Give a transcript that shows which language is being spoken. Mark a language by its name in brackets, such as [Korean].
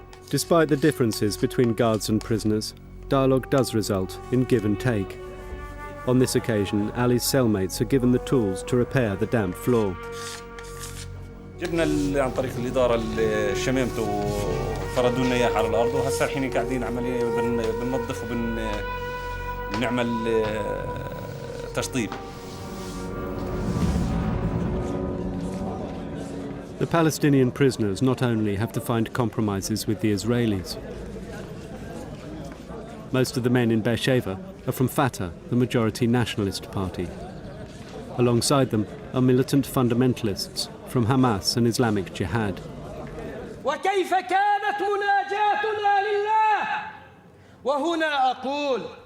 [English] Despite the differences between guards and prisoners, dialogue does result in give and take. On this occasion, Ali's cellmates are given the tools to repair the damp floor. [Arabic] جبنا عن طريق الإدارة الشمامته وفردوا لنا إياها على الأرض وهسه الحين قاعدين عملية بننظف وبنعمل تشطيب. [English] The Palestinian prisoners not only have to find compromises with the Israelis. Most of the men in Beersheva are from Fatah, the majority nationalist party. Alongside them are militant fundamentalists from Hamas and Islamic Jihad. [Arabic] وكيف كانت مناجاتنا لله وهنا أقول